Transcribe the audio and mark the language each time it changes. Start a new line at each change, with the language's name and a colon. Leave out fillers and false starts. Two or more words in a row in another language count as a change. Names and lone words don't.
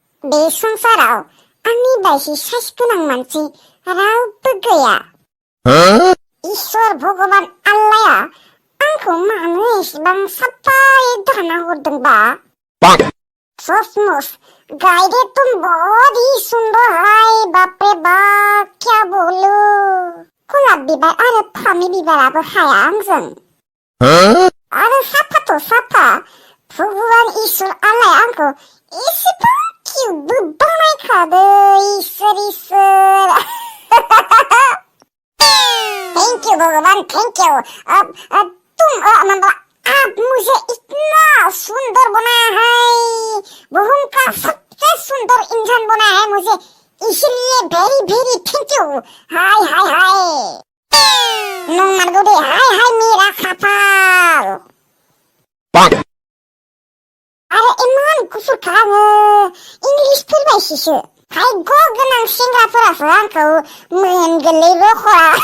Bodo: बे संसाराव आंनि बायदि साइस गोनां मानसि रावबो गैया। इसोर भगवान आल्लाया आंखौ मानो एसेबां साफायै दाना हरदोंबा?
Hindi: सचमुच गायदे तुम बहुत ही सुंदर है, बाप रे बाप क्या बोलू।
Bodo: गलाब बिबार आरो फामि बिबाराबो हाया आंजों। आरो साफाथ' साफा, भगवान इसोर आल्लाया आंखौ एसेबां किउटबो बानायखादो।
English: इसोर thank you भगवान, thank you.
Hindi: आप मुझे इतना सुंदर बनाया है, बुहुम का सबसे सुंदर इंसान बनाया है मुझे, इसलिए
English: very very thank you.
Hindi: हाय हाय हाय
Bodo: नंमारगौ दे,
Hindi: हाय हाय मेरा खाफाल।
Bodo: आरो इमान गुफुरखा आङो इंलिश फोरमायसिसो। भाग्य गोनां सेंग्राफोरासो आंखौ मोनगोनलै रख'आ।